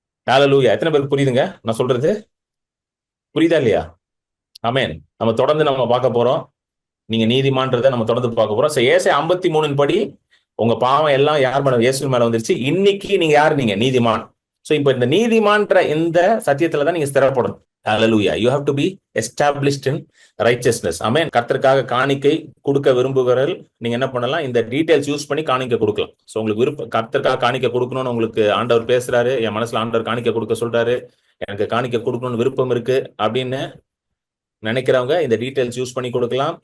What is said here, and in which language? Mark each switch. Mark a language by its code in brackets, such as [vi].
[ta] ஹல்லேலூயா. எத்தனை பேருக்கு புரியுதுங்க நான் சொல்றது? புரியுதா இல்லையா? ஆமென். நம்ம தொடர்ந்து பார்க்க போறோம். நீங்க நீதிமான்றதை நம்ம தொடர்ந்து பார்க்க போறோம். ஏசாயா 53 படி உங்க பாவம் எல்லாம் யார் மேல? இயேசு மேல வந்துருச்சு. இன்னைக்கு நீங்க யாரு? நீங்க நீதிமான். சோ இப்ப இந்த நீதிமான்ற இந்த சத்தியத்துல தான் நீங்க ஸ்திரப்படணும். ஹல்லேலூயா. [en] You have to be established in righteousness. [ta] ஆமென். கர்த்தருக்காக காணிக்கை கொடுக்க விரும்புகிறவர்கள் நீங்க என்ன பண்ணலாம்? இந்த டீடைல்ஸ் யூஸ் பண்ணி காணிக்கை கொடுக்கலாம். சோ உங்களுக்கு விருப்பம் கர்த்தருக்காக காணிக்கை கொடுக்கணும்னு உங்களுக்கு ஆண்டவர் பேசுறாரு, என் மனசுல ஆண்டவர் காணிக்கை கொடுக்க சொல்றாரு, எனக்கு காணிக்கை கொடுக்கணும்னு விருப்பம் இருக்கு அப்படின்னு நினைக்கிறவங்க இந்த டீடைல்ஸ் யூஸ் பண்ணி கொடுக்கலாம்.